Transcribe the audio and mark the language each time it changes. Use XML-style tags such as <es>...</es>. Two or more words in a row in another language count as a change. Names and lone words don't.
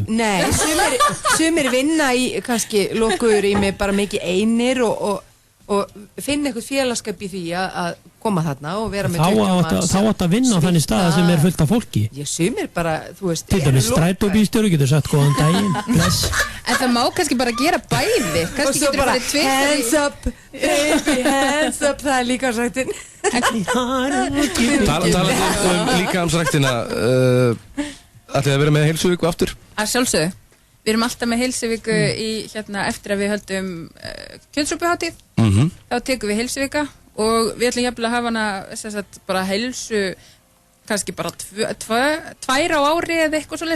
<is>Nei, sumir vinna í, kannski lokuður í mig bara mikið einir og finna eitthvað félagskap í því að koma þarna og vera með 20 manns. Þá átt að vinna á þannig stað sem er fullt af fólki. Ég sumir bara, þú veist... Til dæmis strætóbílstjóri getur sagt góðan daginn, bless. En það má kannski bara gera bæði. Og svo bara,</is> <en>hands up, baby, hands up,</en> <is>það er líkamsræktin. Talandi líkamsræktina, ætlið að vera með heilsuvíku aftur? Að sjálfsögðu. Við erum alltaf með heilsuvíku eftir að við höldum kjötsúpuhátíð. Þá tekum við heilsuvika og við ætlum jafnvel að hafa hana bara heilsu kannski bara 2 á ári eða eitthvað svoleiðis.</is>